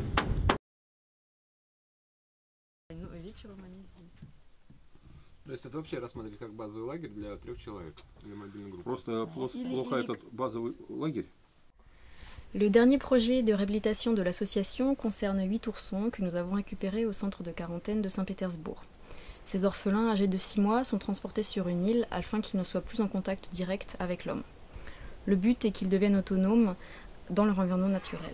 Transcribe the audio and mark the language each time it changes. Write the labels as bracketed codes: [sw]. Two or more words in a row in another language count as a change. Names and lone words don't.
[ru] То есть это вообще рассматривать как базовый лагерь для 3 человек или мобильной группы? Просто плохо этот базовый лагерь. [fr] Le dernier projet de réhabilitation de l'association concerne 8 oursons que nous avons récupérés au centre de quarantaine de Saint-Pétersbourg. Ces orphelins âgés de 6 mois sont transportés sur une île afin qu'ils ne soient plus en contact direct avec l'homme. Le but est qu'ils deviennent autonomes dans leur environnement naturel.